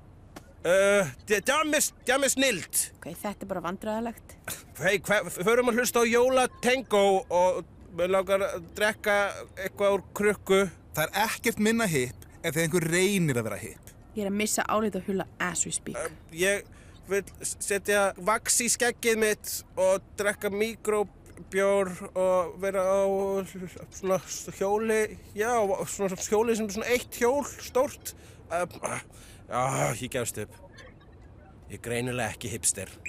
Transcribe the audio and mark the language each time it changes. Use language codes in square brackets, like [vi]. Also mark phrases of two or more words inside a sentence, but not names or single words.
[is] Það með snilt. Ok, þetta er bara vandræðalegt. Hei, förum að hlusta á Jóla Tango og Mér langar að drekka eitthvað úr krukku. Það er ekkert minna hipp ef þegar einhver reynir að vera hipp. Ég er að missa álit og hula [en] as we speak. [is] Ég vil setja vax í skeggið mitt og drekka míkróbjór og vera á svona hjóli, já, svona hjóli sem er svona eitt hjól, stórt. Já, ég gefst upp. Ég er greinilega ekki hipster.